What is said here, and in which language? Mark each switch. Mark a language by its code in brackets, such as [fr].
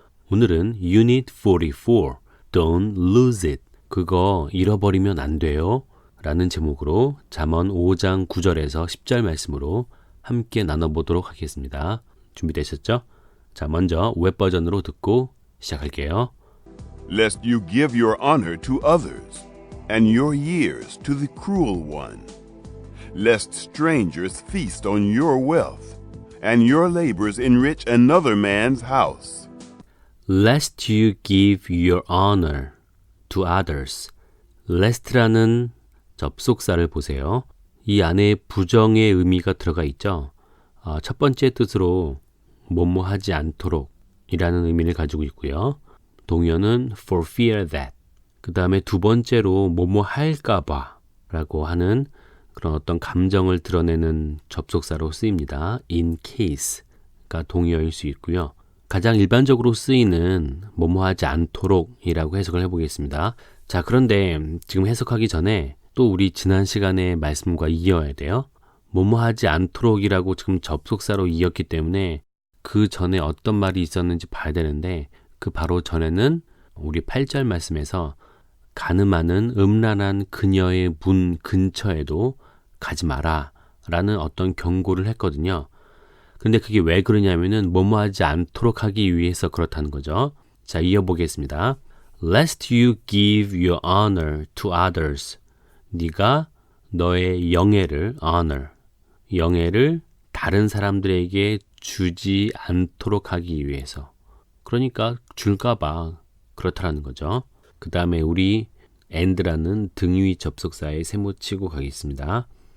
[ko] 오늘은 Unit 44, [en] Don't Lose It, [ko] 그거 잃어버리면 안 돼요 라는 제목으로 잠언 5장 9절에서 10절 말씀으로 함께 나눠보도록 하겠습니다. 준비되셨죠? 자, 먼저 웹 버전으로 듣고 시작할게요. [en] Lest you give your honor to others, and your years to the cruel one. Lest strangers feast on your wealth, and your labors enrich another man's house. Lest you give your honor to others. [ko] lest라는 접속사를 보세요. 이 안에 부정의 의미가 들어가 있죠. 첫 번째 뜻으로 뭐뭐 하지 않도록 이라는 의미를 가지고 있고요. 동의어는 [en] for fear that. [ko] 그 다음에 두 번째로 뭐뭐 할까봐 라고 하는 그런 어떤 감정을 드러내는 접속사로 쓰입니다. in case가 동의어일 수 있고요. 가장 일반적으로 쓰이는 뭐뭐 하지 않도록 이라고 해석을 해보겠습니다. 자, 그런데 지금 해석하기 전에 또 우리 지난 시간의 말씀과 이어야 돼요. 뭐뭐 하지 않도록이라고 지금 접속사로 이었기 때문에 그 전에 어떤 말이 있었는지 봐야 되는데 그 바로 전에는 우리 8절 말씀에서 가늠하는 음란한 그녀의 문 근처에도 가지 마라 라는 어떤 경고를 했거든요. 근데 그게 왜 그러냐면은 뭐뭐 하지 않도록 하기 위해서 그렇다는 거죠. 자, 이어보겠습니다. [en] Lest you give your honor to others. [ko] 네가 너의 영예를 honor, 영예를 다른 사람들에게 주지 않도록 하기 위해서. 그러니까 줄까봐 그렇다라는 거죠. 그 다음에 우리 and라는 등위 접속사에 세모치고 가겠습니다.